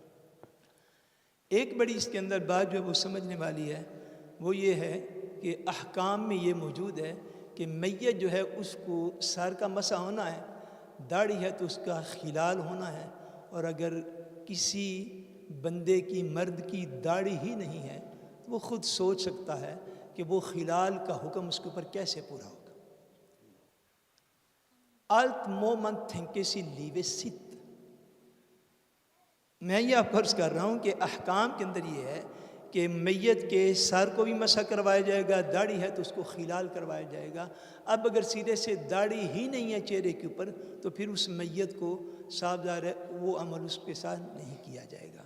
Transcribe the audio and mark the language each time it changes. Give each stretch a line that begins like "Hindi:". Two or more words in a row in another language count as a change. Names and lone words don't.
Urdu: ایک بڑی اس کے اندر بات جو ہے وہ سمجھنے والی ہے وہ یہ ہے کہ احکام میں یہ موجود ہے کہ میت جو ہے اس کو سر کا مسح ہونا ہے، داڑھی ہے تو اس کا خلال ہونا ہے. اور اگر کسی بندے کی مرد کی داڑھی ہی نہیں ہے تو وہ خود سوچ سکتا ہے کہ وہ خلال کا حکم اس کے اوپر کیسے پورا ہوگا.
Norwegian: Alt må man tenke si livet sitt.
Urdu: میں یہ آپ عرض کر رہا ہوں کہ احکام کے اندر یہ ہے کہ میت کے سر کو بھی مسح کروایا جائے گا، داڑھی ہے تو اس کو خلال کروایا جائے گا. اب اگر سیدھے سے داڑھی ہی نہیں ہے چہرے کے اوپر تو پھر اس میت کو صاف ظاہر ہے وہ عمل اس کے ساتھ نہیں کیا جائے گا.